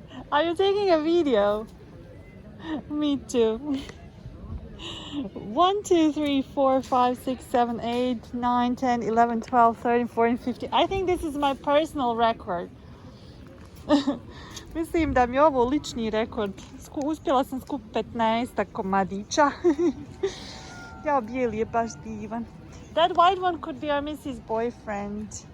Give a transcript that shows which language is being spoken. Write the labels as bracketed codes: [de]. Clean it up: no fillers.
[en] Are you taking a video? Me too. 1, 2, 3, 4, 5, 6, 7, 8, 9, 10, 11, 12, 13, 14, 15. I think this is my personal record. [bs] Mislim da mi je ovo lični rekord. Uspjela sam skupiti 15 komadića. Ja, bijeli je baš divan. [en] That white one could be our Missy's boyfriend.